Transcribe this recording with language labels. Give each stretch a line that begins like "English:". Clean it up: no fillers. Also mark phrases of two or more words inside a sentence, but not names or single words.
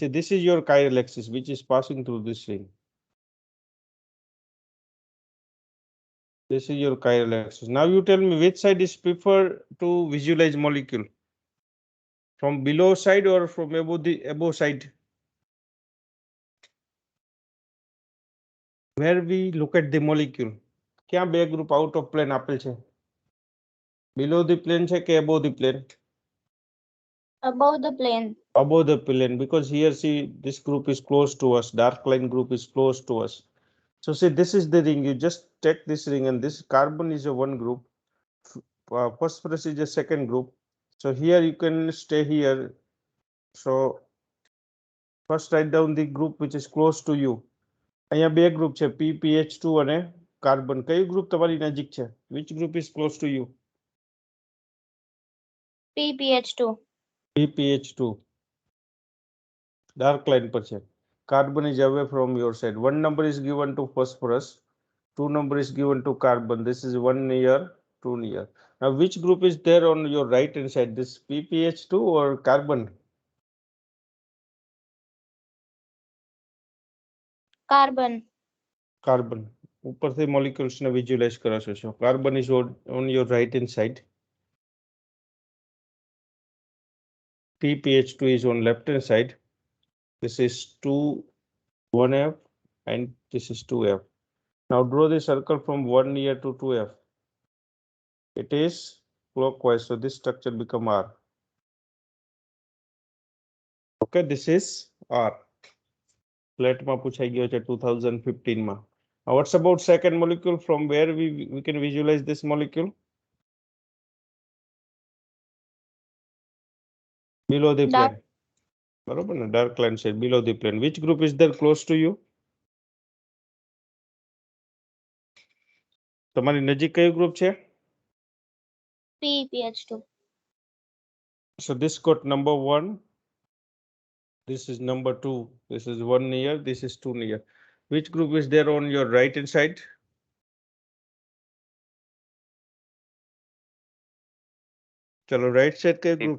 English: See, this is your chiral axis, which is passing through this ring. This is your chiral axis. Now you tell me which side is preferred to visualize molecule. From below side or from above the above side? Where we look at the molecule.
Gujarati: क्या બે ગ્રુપ
English: out of plane
Gujarati: આપેલ છે?
English: Below the plane
Gujarati: છે કે
English: above the plane? Above the plane. Above the plane, because here see this group is close to us, dark line group is close to us. So see, this is the ring. You just take this ring, and this carbon is a one group, phosphorus is a second group. So here you can stay here. So first write down the group which is close to you.
Gujarati: અહીંયા બે ગ્રુપ છે, PPH2 અને કાર્બન. કયું ગ્રુપ તમારી નજીક છે?
English: Which group is close to you? PPH2.
Gujarati: PPH2.
English: Dark line
Gujarati: પર છે.
English: Carbon is away from your side. One number is given to phosphorus. Two number is given to carbon. This is 1 near, 2 near. Now which group is there on your right hand side? This PPH2 or carbon? Carbon. Carbon.
Gujarati: ઉપરથી molecules ને visualize કરો છો.
English: Carbon is on your right hand side. PPH2 is on left hand side. This is 2, 1F and this is 2F. Now draw the circle from 1 near to 2F. It is clockwise, so this structure become R. Okay, this is R.
Gujarati: Plate માં પૂછાઈ ગયો છે 2015 માં.
English: Now what's about second molecule? From where we can visualize this molecule? Below the plane.
Gujarati: બરોબર ને?
English: Dark line side below the plane. Which group is there close to you?
Gujarati: તમારી નજીક કયું ગ્રુપ છે?
English: PPH2. So this got number 1. This is number 2. This is 1 near. This is 2 near. Which group is there on your right hand side?
Hindi: चलो
English: right side
Hindi: का group